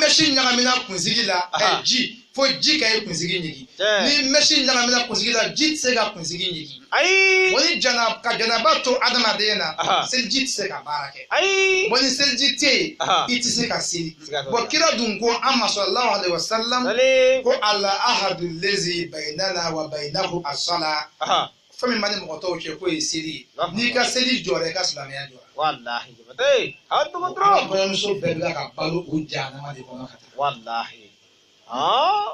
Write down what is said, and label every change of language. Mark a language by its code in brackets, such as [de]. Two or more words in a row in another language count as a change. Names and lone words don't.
[bm] mɛsi ɲagamina kunsigi la Aha. ji fo ji ka i kunsigi ɲigin Tiɲɛ. ni mɛsi ɲagamina kunsigi la ji tɛ se ka kunsigi ɲigin Ayi. o ni ka janaba to adamaden na Aha. seliji tɛ se ka baara kɛ Ayi. ni seliji tɛ yen Aha. i tɛ se ka seli Siga t'o la. kira dun ko an ma [ar] صلى الله عليه وسلم [bm] Sali. [ar] ko العهد الذي بيننا وبينه الصلاة Aha. [bm] fɛn min b'a ni mɔgɔ tɔw cɛ k'o ye seli ye Aha. n'i ka seli jɔra i ka silamɛya jɔra Wallahi. Jabate. An tugu an ka dɔrɔn. kɔɲɔmuso bɛɛ bɛ ka balo o jahanama de kɔnɔ ka taa [ar] Wallahi. Ah.